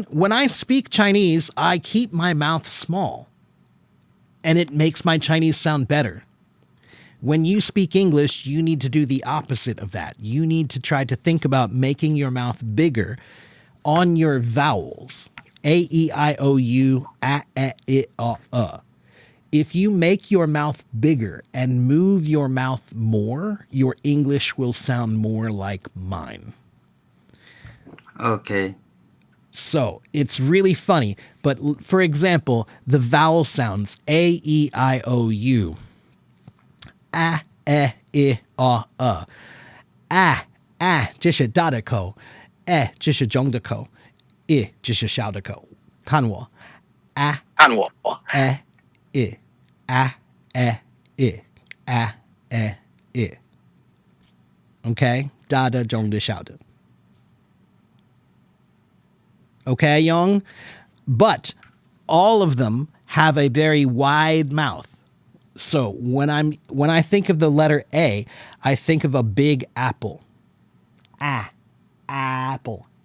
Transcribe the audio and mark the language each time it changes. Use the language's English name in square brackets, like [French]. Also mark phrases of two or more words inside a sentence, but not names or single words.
[English] When I speak Chinese, I keep my mouth small. And it makes my Chinese sound better. When you speak English, you need to do the opposite of that. You need to try to think about making your mouth bigger on your vowels. A, E, I, O, U, A, E, I, O. If you make your mouth bigger and move your mouth more, your English will sound more like mine. Okay. So it's really funny. But for example, the vowel sounds A, E, I, O, U. A, E, I, O, E. A, [Chinese] 这是大的口 E 这是中的口 I 这是小的口看我 A 看我， [English] E I A E I A E I Okay? [Chinese] 大的中的小的 Okay, Young? [English] But all of them have a very wide mouth. So when I think of the letter A, I think of a big apple. Apple.